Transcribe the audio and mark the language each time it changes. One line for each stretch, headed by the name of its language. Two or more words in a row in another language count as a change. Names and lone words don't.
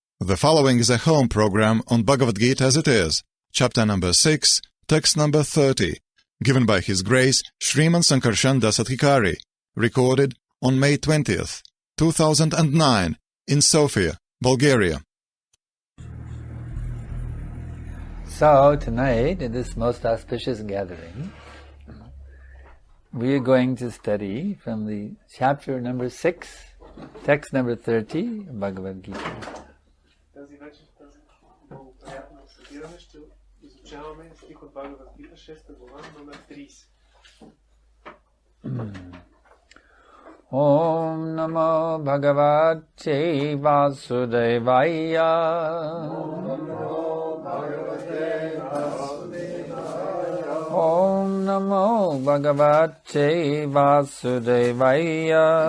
English: The following is a home program on Bhagavad Gita as it is, chapter number 6, text number 30, given by His Grace Sriman Sankarshan Das Adhikari, recorded on May 20th, 2009, in Sofia, Bulgaria. So tonight, in this most auspicious gathering, we are going to study from the chapter number 6, text number 30 of Bhagavad Gita.
Bulgarian: Тази вечер, тази много приятно събиране, ще изучаваме стих от Бхагавад Гита, 6 глава, номер 30.
Sanskrit: Om Namo Bhagavate Vasudevaya. Om Namo Bhagavate Vasudevaya.